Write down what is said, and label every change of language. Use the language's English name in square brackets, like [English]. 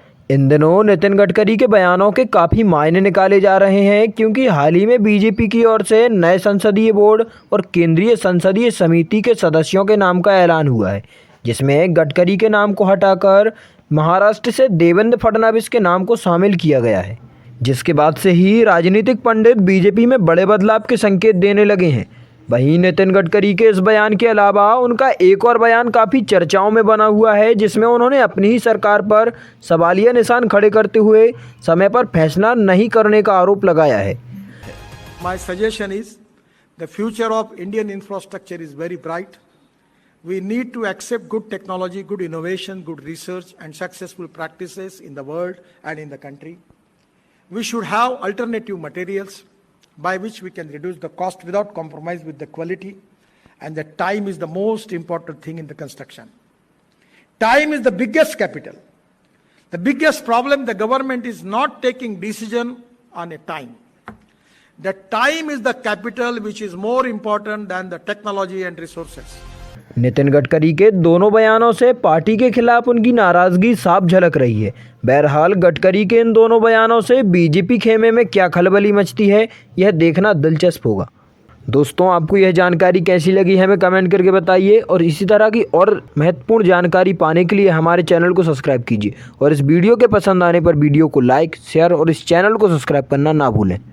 [Hindi] इन दिनों नितिन गडकरी के बयानों के काफ़ी मायने निकाले जा रहे हैं, क्योंकि हाल ही में बीजेपी की ओर से नए संसदीय बोर्ड और केंद्रीय संसदीय समिति के सदस्यों के नाम का ऐलान हुआ है, जिसमें गडकरी के नाम को हटाकर महाराष्ट्र से देवेंद्र फडणवीस के नाम को शामिल किया गया है, जिसके बाद से ही राजनीतिक पंडित बीजेपी में बड़े बदलाव के संकेत देने लगे हैं। वहीं नितिन गडकरी के इस बयान के अलावा उनका एक और बयान काफ़ी चर्चाओं में बना हुआ है, जिसमें उन्होंने अपनी ही सरकार पर सवालिया निशान खड़े करते हुए समय पर फैसला नहीं करने का आरोप लगाया है। [English] My suggestion is the future of Indian infrastructure is very bright. We need to accept good technology, good innovation, good research and successful practices in the world and in the country. We should have alternative materials by which we can reduce the cost without compromise with the quality, and the time is the most important thing in the construction. Time is the biggest capital. The biggest problem, the government is not taking decision on a time. The time is the capital which is more important than the technology and resources. [Hindi] Nitin Gadkari के दोनों बयानों से party के खिलाफ उनकी नाराजगी साफ झलक रही है। बहरहाल गडकरी के इन दोनों बयानों से बीजेपी खेमे में क्या खलबली मचती है, यह देखना दिलचस्प होगा। दोस्तों, आपको यह जानकारी कैसी लगी है हमें कमेंट करके बताइए, और इसी तरह की और महत्वपूर्ण जानकारी पाने के लिए हमारे चैनल को सब्सक्राइब कीजिए, और इस वीडियो के पसंद आने पर वीडियो को लाइक, शेयर और इस चैनल को सब्सक्राइब करना ना भूलें।